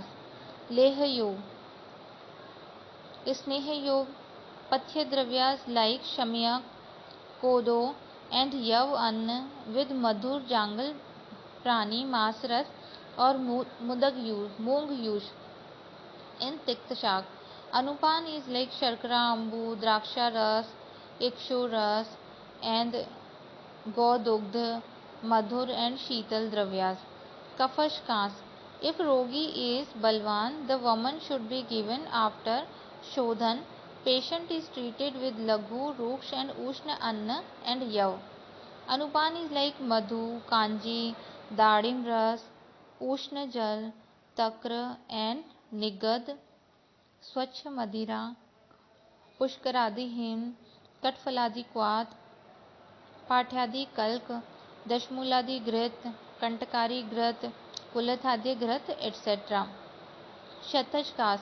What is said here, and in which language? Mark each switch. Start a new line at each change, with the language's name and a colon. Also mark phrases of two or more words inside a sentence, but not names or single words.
English: Leha Yog, Sneha Yog, Pathya Dravyas like Shamyak, Kodo and Yav Anna with Madhur Jangal Prani Masras or Mudag use, Moong use in Tikta Shak. Anupan is like Sharkara Ambu, Draksha Ras, Ikshu Ras and Godogdha, Madhur and Sheetal Dravyas. Kafash Kas. If Rogi is Balwan, the woman should be given after Shodhan. Patient is treated with Laghu, Ruksh and Ushna Anna and Yav. Anupan is like Madhu, Kanji, Dadim Ras, Ushna Jal, Takra and Nigad, Swachh Madira, Pushkaradi Him, Katfaladi Kwat, Pathyadi Kalk, Dashmuladi Grit, Kantakari Grit, Kulathadi Grit, etc. Shataj Kas.